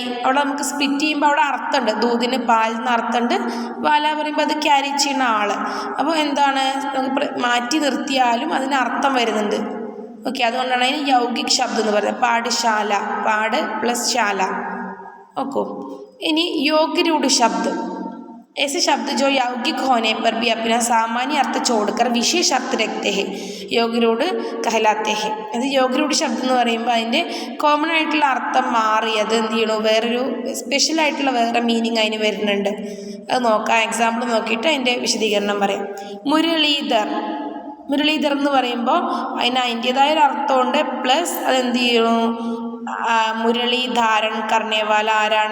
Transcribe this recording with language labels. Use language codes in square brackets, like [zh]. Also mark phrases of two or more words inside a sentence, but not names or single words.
[ml] അവിടെ നമുക്ക് സ്പ്ലിറ്റ് ചെയ്യുമ്പോൾ അവിടെ അർത്ഥമുണ്ട്. ദൂതിന് പാൽ എന്ന അർത്ഥമുണ്ട്. വാല പറയുമ്പോൾ അത് ക്യാരി ചെയ്യുന്ന ആൾ. അപ്പോൾ എന്താണ്, നമുക്ക് മാറ്റി നിർത്തിയാലും അതിന് അർത്ഥം വരുന്നുണ്ട്. ഓക്കെ, അതുകൊണ്ടാണ് അതിന് യൗഗിക് ശബ്ദം എന്ന് പറയുന്നത്. പാഠശാല, പാട് പ്ലസ് ശാല. ഓക്കെ, ഇനി [hi] योग-रूढ़ शब्द ऐसे शब्द जो यौगिक होने पर भी अपना सामान्य अर्थ छोड़कर विशेष अर्थ रखते हैं योग-रूढ़ कहलाते हैं. [ml] അത് योग-रूढ़ ശബ്ദം എന്ന് പറയുമ്പോൾ അതിൻ്റെ കോമൺ ആയിട്ടുള്ള അർത്ഥം മാറിയത് എന്ത് ചെയ്യണു, വേറൊരു സ്പെഷ്യലായിട്ടുള്ള വേറെ മീനിങ് അതിന് വരുന്നുണ്ട്. അത് നോക്കാം, എക്സാമ്പിൾ നോക്കിയിട്ട് അതിൻ്റെ വിശദീകരണം പറയാം. മുരളീധർ, മുരളീധർ എന്ന് പറയുമ്പോൾ അതിന് അതിൻ്റേതായ ഒരു അർത്ഥമുണ്ട്. പ്ലസ് അതെന്ത് ചെയ്യണു, [hi] मुरली धारण करनेवाला [ml] ആരാണ്?